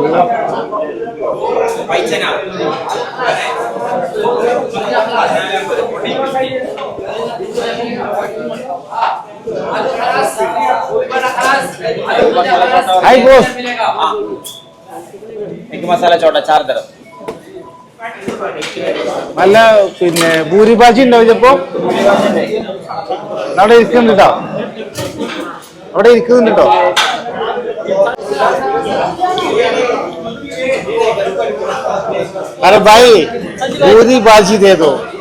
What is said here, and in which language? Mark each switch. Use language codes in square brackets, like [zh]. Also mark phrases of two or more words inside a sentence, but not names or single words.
[hi] हाय बॉस, एक मसाला छोटा 4 तरफ. [ml] നല്ല പിന്നെ ഭൂരിഭാജി ഉണ്ടാവും. ഇതിപ്പോ അവിടെ ഇരിക്കുന്നുണ്ടോ, അവിടെ ഇരിക്കുന്നുണ്ടോ? [hi] अरे भाई पूरी भाजी दे दो.